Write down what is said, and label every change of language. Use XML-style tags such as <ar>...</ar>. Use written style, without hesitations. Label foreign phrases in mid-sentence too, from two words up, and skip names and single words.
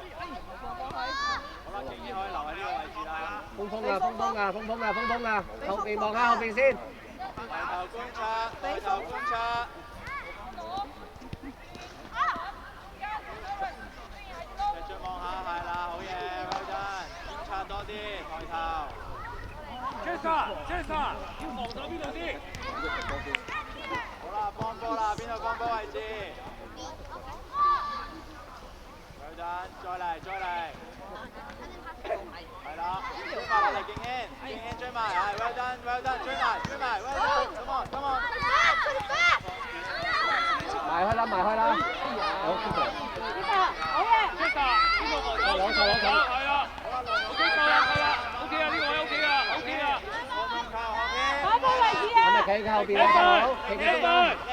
<yue>好啦，竟然可以留喺呢個位置啦。風啊！後邊望下後邊先。抬頭觀察。繼續望下，係啦，好嘢 ，</yue> <en>well done，</en> <yue>觀察多啲，抬頭。 Chester，要防守邊度啲？好啦，幫波啦，邊度幫波位置 ？</yue> <en>well done，</en> <yue>再嚟。係啦，追埋落嚟，勁軒追埋，係</yue> <en>well done，追埋 ，well done，come on。</en> <yue>埋開啦，好 Chester，邊個防守？係啊。OK， 夠啦。OK 啊，呢個位 OK 啊。打波位置啊！咁咪企喺後邊啦，大佬，企喺度。</yue>